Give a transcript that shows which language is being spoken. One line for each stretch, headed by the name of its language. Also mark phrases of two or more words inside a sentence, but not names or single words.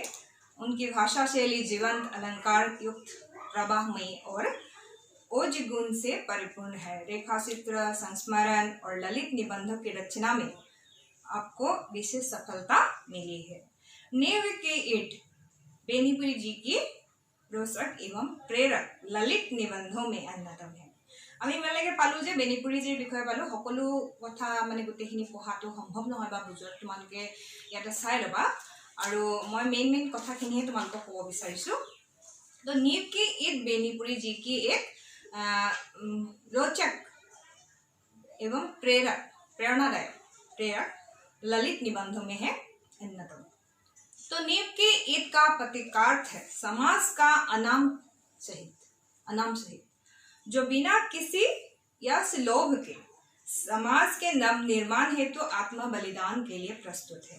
Hindi: उनकी भाषा शैली जीवंत, अलंकार युक्त, प्रवाहमयी और ओज गुण से परिपूर्ण है। रेखा चित्र, संस्मरण और ललित निबंधों की रचना में आपको विशेष सफलता मिली है। नींव के ईंट बेनीपुरी जी की रोचक एवं प्रेरक ललित निबंधों में अन्यतम है।
Assamese: আমি মেলেগে পালো যে বেনীপুৰীজীৰ বিষয়ে পালো। সকলো কথা মানে গোটেইখিনি পঢ়াটো সম্ভৱ নহয় বা বুজোৱাটো তোমালোকে ইয়াতে চাই ল'বা আৰু মই মেইন কথাখিনিহে তোমালোকক ক'ব বিচাৰিছোঁ।
Hindi: तो नींव की ईंट बेनीपुरी जी की एक रोचक एवं प्रेरक ललित निबंधों में है अन्यतम। तो नींव की ईंट का प्रतीकार्थ है समाज का अनाम सहित जो बिना किसी यश लोभ के समाज के नव निर्माण हेतु आत्म बलिदान के लिए प्रस्तुत है।